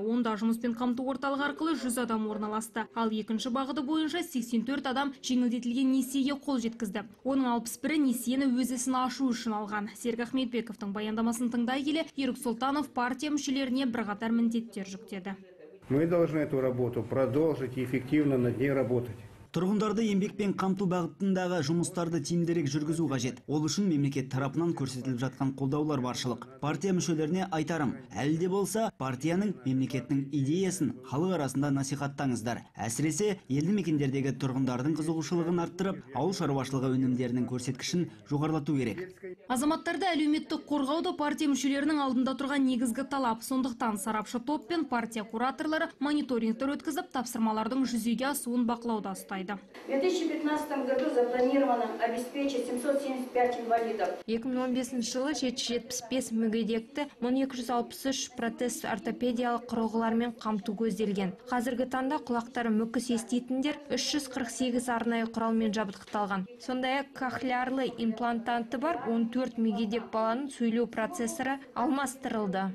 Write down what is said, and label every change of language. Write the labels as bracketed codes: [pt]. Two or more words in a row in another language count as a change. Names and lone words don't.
[kk] Онда жұмыспен қамту орталығы арқылы 100 адам орналасты. Ал екінші бағыты бойынша 84 адам жеңілдетілген несиеге қол жеткізді. Оның 61-і несиені өз ісін ашу үшін алған. Серік Ахметбековтың баяндамасын тыңдай келе, Ерік Сұлтанов партия мүшелеріне бірқатар міндеттер жүктеді. [ru] Мы должны эту работу продолжить и эффективно над ней работать. [kk] Тұрғындарды еңбекпен қамту бағытындағы жұмыстарды тиімдірек жүргізу қажет. Ол үшін мемлекет тарапынан көрсетіліп жатқан қолдаулар баршылық. Партия мүшелеріне айтарым, әлі де болса, партияның мемлекеттің идеясын халық арасында насихаттаңыздар. Әсіресе елді мекендердегі тұрғындардың қызығушылығын арттырып, ауыл шаруашылығы өнімдерінің көрсеткішін жоғарлату керек. Азаматтарды әлеуметтік қорғауды партия мүшелерінің алдында тұрған негізгі талап. Сондықтан сарапшы топ пен партия кураторлары мониторингтер өткізіп, тапсырмалардың жүзеге асуын бақылауда ұстайды. [ru] В 2015 году запланировано обеспечить 775 инвалидов. [kk] 2015 жылы 775 мүгедекті 1263 протез ортопедиялық құрылғылармен қамту көзделген. Қазіргі таңда құлақтары мүкіс еститіндер 348 арнайы құралмен жабдықталған. Сондай-ақ кохлеарлы имплантанты бар 14 мүгедек баланың сөйлеу процессоры алмастырылды.